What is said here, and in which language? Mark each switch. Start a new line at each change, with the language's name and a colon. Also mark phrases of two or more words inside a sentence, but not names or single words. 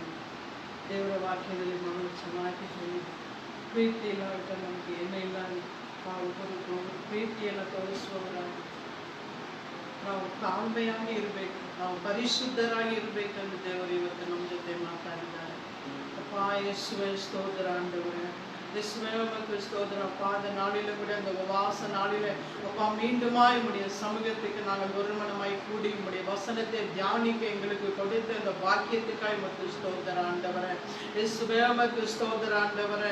Kannada: ದೇವರ ವಾಕ್ಯದಲ್ಲಿ ನಾವು ಚೆನ್ನಾಗಿ ಹೇಳಿದೆ, ಪ್ರೀತಿ ಇಲ್ಲದ ನಮಗೆ ಏನಿಲ್ಲ. ನಾವು ಒಬ್ಬರು ಪ್ರೀತಿಯನ್ನು ತೋರಿಸುವವರಾಗಿ ನಾವು ತಾಳ್ಮೆಯಾಗಿ ಇರಬೇಕು, ನಾವು ಪರಿಶುದ್ಧರಾಗಿ ಇರಬೇಕೆಂದು ದೇವರು ಇವತ್ತು ನಮ್ಮ ಜೊತೆ ಮಾತಾಡಿದ್ದಾರೆ. ಅಪ್ಪ ಯೇಸುವೆ ಸ್ತೋತ್ರ
Tamil: ஆண்டவரே, இயேசுவே உமக்கு ஸ்தோத்திரம் அப்பா. அந்த நாளில கூட அந்த உபவாச நாளில அப்பா மீண்டுமாய் உம்முடைய சமூகத்துக்கு நாங்கள் ஒருமனமாய் கூடி உம்முடைய வசனத்தை தியானிக்க எங்களுக்கு கொடுத்த அந்த பாக்கியத்துக்காய் உமக்கு ஸ்தோத்திரம் ஆண்டவரே. இயேசுவே உமக்கு ஸ்தோத்திரம் ஆண்டவரே.